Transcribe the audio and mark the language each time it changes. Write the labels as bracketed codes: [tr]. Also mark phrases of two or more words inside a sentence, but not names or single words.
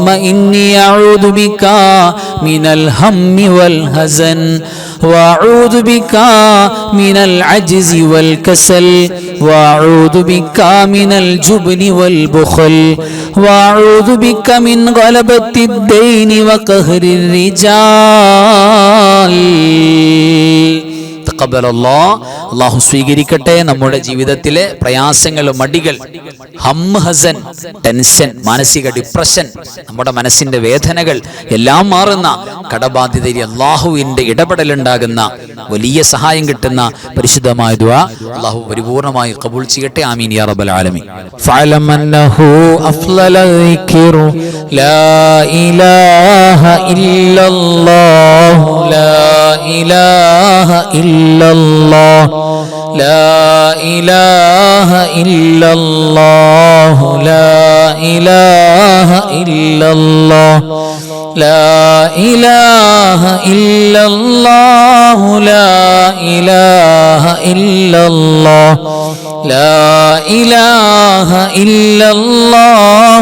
[ar] إني أعوذ بك من الهم والحزن وأعوذ بك من العجز والكسل وأعوذ بك من الجبن والبخل وأعوذ بك من غلبة الدين وقهر الرجال [ml] അല്ലാഹു സ്വീകരിക്കട്ടെ. നമ്മുടെ ജീവിതത്തിലെ പ്രയാസങ്ങൾ, മടികൾ, ഹമ്മ്, ഹസൻ, ടെൻഷൻ, മാനസിക ഡിപ്രഷൻ, നമ്മുടെ മനസ്സിന്റെ വേദനകൾ എല്ലാം മാറുന്ന കടബാധ്യതയിൽ അല്ലാഹുവിന്റെ ഇടപെടലുണ്ടാകുന്ന വലിയ സഹായം കിട്ടുന്ന പരിശുദ്ധമായ ദുആ അല്ലാഹു പരിപൂർണമായി ഖബൂൽ ചെയ്യട്ടെ. [ar] آمين يا رب العالمين فاعلم أنه أفضل ذكر لا إله إلا الله لا إله إلا الله لا إله إلا الله لا إله إلا الله لا إله إلا الله لا إله إلا الله لا إله إلا الله